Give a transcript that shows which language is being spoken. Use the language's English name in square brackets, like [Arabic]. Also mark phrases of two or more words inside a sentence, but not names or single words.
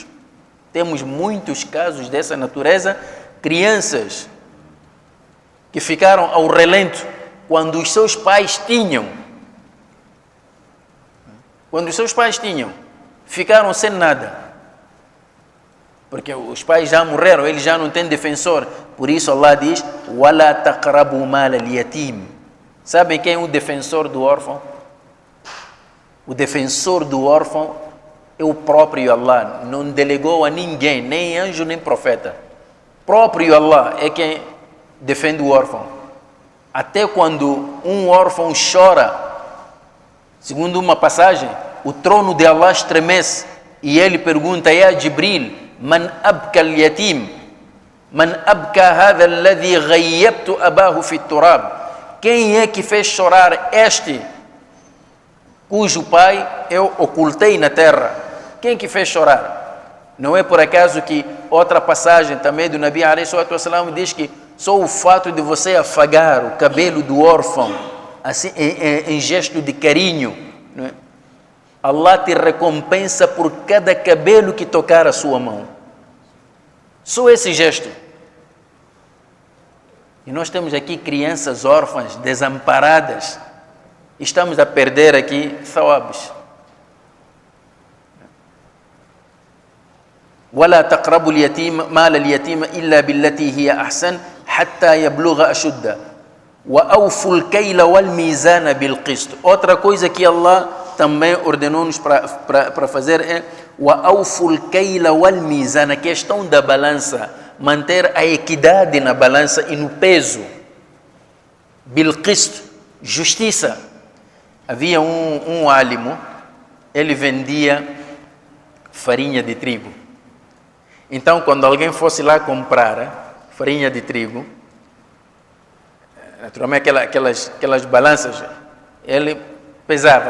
[Portuguese] Temos muitos casos dessa natureza, crianças que ficaram ao relento quando os seus pais tinham. Quando os seus pais tinham, ficaram sem nada. Porque os pais já morreram, eles já não têm defensor. Por isso Allah diz: [Arabic] "ولا تقربوا مال اليتيم". [Portuguese] Sabem quem é o defensor do órfão? O defensor do órfão é o próprio Allah. Não delegou a ninguém, nem anjo, nem profeta. Próprio Allah é quem defende o órfão. Até quando um órfão chora, segundo uma passagem, o trono de Allah estremece e ele pergunta: [Arabic] "يا جبريل، من أبكى اليتيم? من أبكى هذا الذي غيبت أباه في التراب?" [Portuguese] Quem é que fez chorar este cujo pai eu ocultei na terra? Quem que fez chorar? Não é por acaso que outra passagem também do Nabi [Arabic] عليه الصلاة والسلام [Portuguese] diz que só o fato de você afagar o cabelo do órfão assim, em gesto de carinho, não é? Allah te recompensa por cada cabelo que tocar a sua mão. Só esse gesto. E nós temos aqui crianças órfãs, desamparadas. Estamos a perder aqui thawabs. [Arabic] ولا تقربوا اليتيم مال اليتيم إلا بالتي هي أحسن حتى يبلغ أشده وأوفوا الكيل والميزان بالقسط. [Portuguese] Outra coisa que Allah também ordenou-nos para fazer é [Arabic] وأوفوا الكيل والميزان, [Portuguese] a questão da balança, manter a equidade na balança e no peso. بالقسط, justiça. Havia um álimo, ele vendia farinha de trigo. Então, quando alguém fosse lá comprar farinha de trigo, naturalmente aquelas balanças, ele pesava.